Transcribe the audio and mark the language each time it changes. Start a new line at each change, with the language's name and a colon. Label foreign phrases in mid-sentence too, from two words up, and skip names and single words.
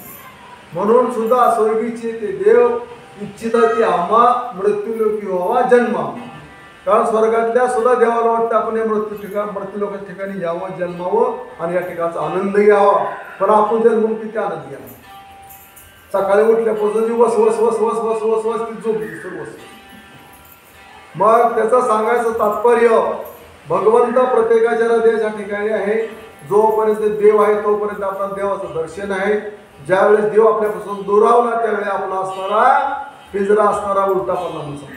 Marathi: म्हणून सुद्धा स्वर्गीचे ते देव इच्छितात की आम्हा मृत्यूलोकी व्हावा जन्मा. कारण स्वर्गातल्या सुद्धा देवाला वाटतं आपण या मृत्यू लोकांच्या ठिकाणी यावं, जन्मावं आणि या ठिकाणचा आनंद घ्यावा. पण आपण जन्मून किती आनंद घ्यावा. सकाळी उठल्यापासून जी वस वस वस वस वस वस वस ती झोपली वस. मग त्याचं सांगायचं तात्पर्य, भगवंत प्रत्येकाच्या हृदयाच्या ठिकाणी आहे. जोपर्यंत देव आहे तोपर्यंत आपल्याला देवाचं दर्शन आहे. ज्यावेळेस देव आपल्यापासून दुरावला त्यावेळी आपला असणारा पिंजरा असणारा उलटा पडला म्हणून समजायचं.